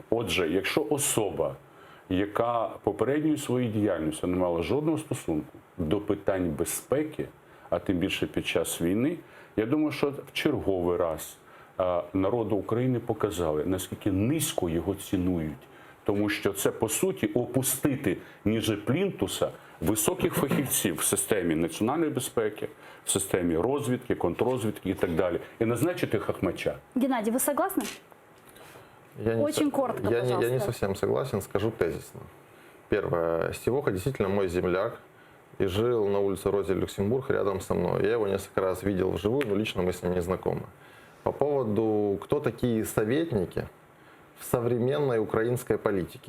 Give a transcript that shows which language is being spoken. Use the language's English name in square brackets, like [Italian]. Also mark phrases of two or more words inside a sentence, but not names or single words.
[Ukrainian] Отже, якщо особа, яка попередньою своєю діяльністю не мала жодного стосунку до питань безпеки, а тим більше під час війни, я думаю, що в черговий раз народу України показали, наскільки низько його цінують. Тому що це, по суті, опустити [Russian] ніже плінтуса [Ukrainian] високих фахівців в системі національної безпеки, в системі розвідки, контррозвідки і так далі. І назначити хахмача. [Russian] Геннадий, вы согласны? Очень коротко, пожалуйста. Я не совсем согласен, скажу тезисно. Первое. Сивоха действительно мой земляк и жил на улице Розе Люксембург рядом со мной. Я его несколько раз видел вживую, но лично мы с ним не знакомы. По поводу, кто такие советники в современной украинской политике.